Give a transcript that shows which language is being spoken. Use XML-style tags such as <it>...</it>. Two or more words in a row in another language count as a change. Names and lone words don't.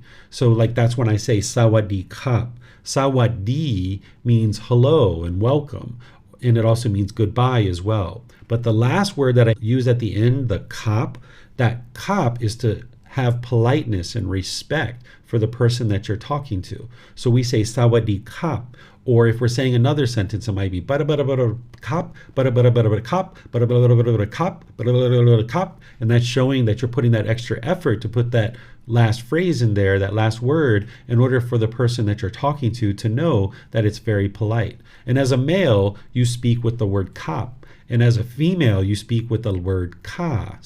<en>So like that's when I say</en> <th>sawadee kap.</th> <en>Sawadee means hello and welcome, and it also means goodbye as well. But the last word that I use at the end, the kap, that kap is to have politeness and respect for the person that you're talking to. So we say</en> <th>sawadee kap.</th> <en>Or if we're saying another sentence, it might be bada bada bada kap, bada bada bada bada kap, bada bada bada bada kap, bada bada bada kap, and that's showing that you're putting that extra effort to put that last phrase in there, that last word, in order for the person that you're talking to know that it's very polite. And as a male, you speak with the word kap. And as a female, you speak with the word ka.</en>